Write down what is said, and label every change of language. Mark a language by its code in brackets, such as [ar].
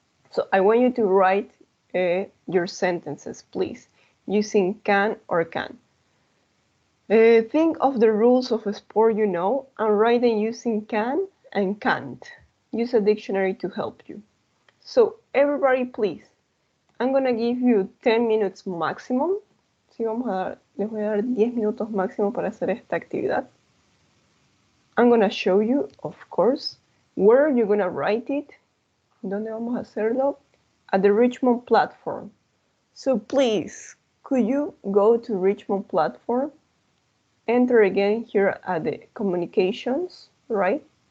[en] So I want you to write your sentences, please, using can or can. Think of the rules of a sport you know and write them using can and can't. Use a dictionary to help you. So everybody, please, I'm gonna give you 10 minutes maximum. [es] Sí, les voy a dar 10 minutos máximo para hacer esta actividad. [en] I'm gonna show you, of course, where you're gonna write it. [es] ¿Dónde vamos a hacerlo? [en] At the Richmond platform. So please, could you go to Richmond platform? Enter again here at the communications, right?